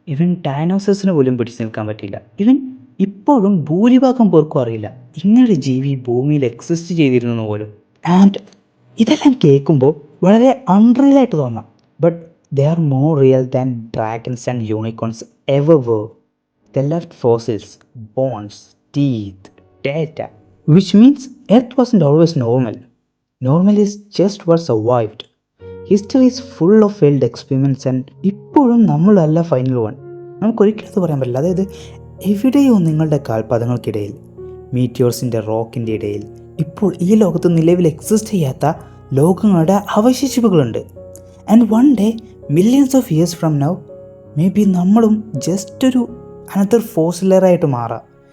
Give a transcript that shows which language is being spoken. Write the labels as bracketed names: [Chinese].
[Malayalam] ഇവൻ ഡൈനോസേഴ്സിന് പോലും പിടിച്ചു നിൽക്കാൻ പറ്റില്ല. ഇവൻ ഇപ്പോഴും ഭൂരിഭാഗം പേർക്കും അറിയില്ല ഇങ്ങനൊരു ജീവി ഭൂമിയിൽ എക്സിസ്റ്റ് ചെയ്തിരുന്നു പോലും. ആൻഡ് ഇതെല്ലാം കേൾക്കുമ്പോൾ വളരെ അൺറിയലായിട്ട് തോന്നാം. [English] But they are more real than dragons and unicorns ever were. They left fossils, bones, teeth, data, which means Earth wasn't always normal. Normal is just what survived. History is full of failed experiments and [Malayalam] ഇപ്പോഴും നമ്മളല്ല final one. നമുക്കൊരിക്കലും അത് പറയാൻ പറ്റില്ല. അതായത് എവിടെയോ നിങ്ങളുടെ കാൽപാദങ്ങൾക്കിടയിൽ, മീറ്റിയോർസിൻ്റെ റോക്കിൻ്റെ ഇടയിൽ ഇപ്പോൾ ഈ ലോകത്ത് നിലവിൽ എക്സിസ്റ്റ് ചെയ്യാത്ത ലോകങ്ങളുടെ അവശേഷിപ്പുകളുണ്ട്. [English] and one day millions of years from now may be [Malayalam] നമ്മളും ജസ്റ്റ് ഒരു അനദർ ഫോസിലറായിട്ട് മാറാം.